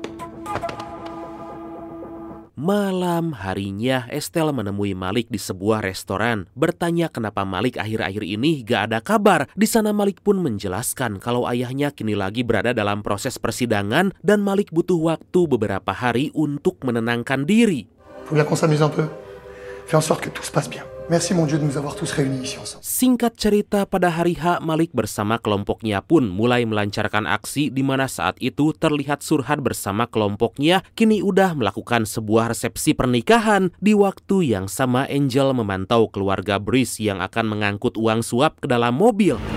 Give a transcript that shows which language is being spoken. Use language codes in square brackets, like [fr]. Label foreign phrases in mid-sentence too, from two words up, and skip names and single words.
[id] Malam harinya, Estelle menemui Malik di sebuah restoran, bertanya kenapa Malik akhir-akhir ini gak ada kabar. Di sana Malik pun menjelaskan kalau ayahnya kini lagi berada dalam proses persidangan dan Malik butuh waktu beberapa hari untuk menenangkan diri. [fr] Faut bien qu'on s'amuse un peu. Fais en sorte que tout se passe bien. Merci mon Dieu de nous avoir tous réunis ici ensemble. [id] Singkat cerita, pada hari H, Malik bersama kelompoknya pun mulai melancarkan aksi di mana saat itu terlihat Surhad bersama kelompoknya kini udah melakukan sebuah resepsi pernikahan. Di waktu yang sama, Angel memantau keluarga Bryce yang akan mengangkut uang suap ke dalam mobil.